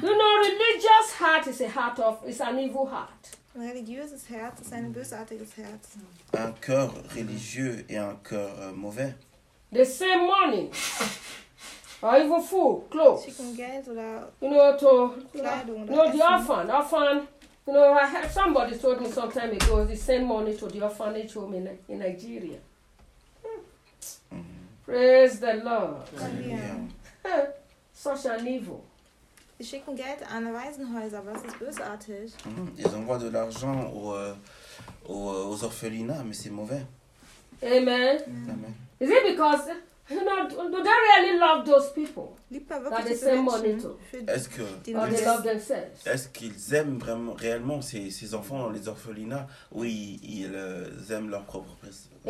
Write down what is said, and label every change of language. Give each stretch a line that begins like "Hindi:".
English: You know, religious heart is a heart of, it's an evil heart.
German: Ein religiöses Herz ist ein bösartiges Herz.
French: Un cœur religieux et un cœur mauvais.
English: The same money, or even food, clothes.
German: Geld,
English: you know, to
German: Kleidung,
English: you know, the orphan. Orphan, you know, I had somebody told me some time ago they send money to the orphanage home in Nigeria. Mm-hmm. Praise the Lord. Yeah. Such an evil.
German: Sie schicken Geld an Waisenhäuser, aber das ist bösartig. Mm-hmm.
French: Ils envoient de l'argent aux orphelinats, mais c'est mauvais. Amen. Mm-hmm. Amen.
English: Is it because you know do they really love those people that they send money to?
French: Est-ce que
English: or they love themselves?
French: Est-ce qu'ils aiment vraiment réellement ces enfants dans les orphelinats ou ils aiment leur propre personne?